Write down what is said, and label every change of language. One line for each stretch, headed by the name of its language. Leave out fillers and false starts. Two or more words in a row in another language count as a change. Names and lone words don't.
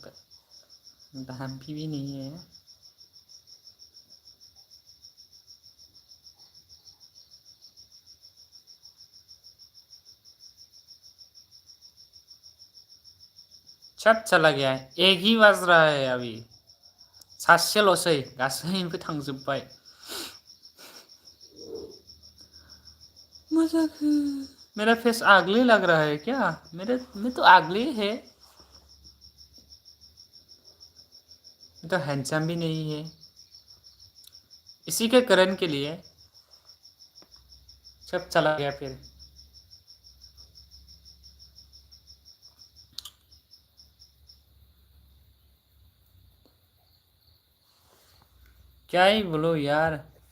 Hindi: भी नहीं है सब चला गया है एक ही बज रहा है अभी
Bodo: सासेल'सै गासैबो थांजोब्बाय मा जाखो
Hindi: मेरा फेस आगली लग रहा है क्या मैं तो आगली है मैं तो हैंडसम भी नहीं है इसी के कारण के लिए सब चला गया फिर क्या ही बोलो यार